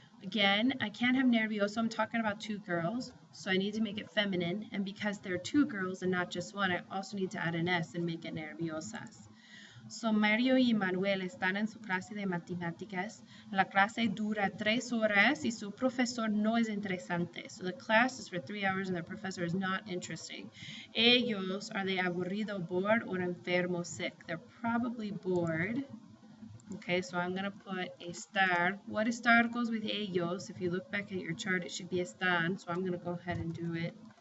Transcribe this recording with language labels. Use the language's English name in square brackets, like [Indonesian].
[English] Again, I can't have nervioso. I'm talking about two girls. So I need to make it feminine. And because there are two girls and not just one, I also need to add an S and make it nerviosas. [Spanish] So Mario y Manuel están en su clase de matemáticas. La clase dura 3 horas y su profesor no es interesante. [English] So the class is for 3 hours and the professor is not interesting. Ellos, are they aburrido, bored, or enfermo, sick? They're probably bored. Okay, so I'm going to put estar. What estar goes with ellos? If you look back at your chart, it should be están. So I'm going to go ahead and do it.